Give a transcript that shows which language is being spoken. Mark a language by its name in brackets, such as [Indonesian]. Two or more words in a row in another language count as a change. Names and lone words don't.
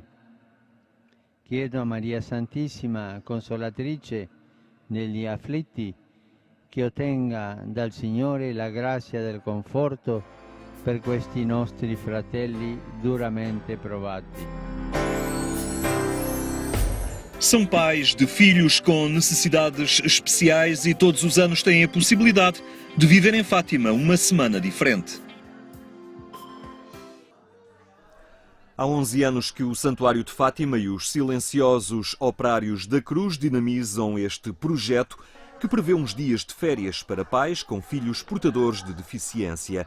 [Italian] Chiedo a Maria Santissima, Consolatrice degli afflitti, che ottenga dal Signore la grazia del conforto per questi nostri fratelli duramente provati. [Portuguese] São pais de filhos com necessidades especiais e todos os anos têm a possibilidade de viver em Fátima uma semana diferente. Há 11 anos que o Santuário de Fátima e os silenciosos operários da Cruz dinamizam este projeto que prevê uns dias de férias para pais com filhos portadores de deficiência.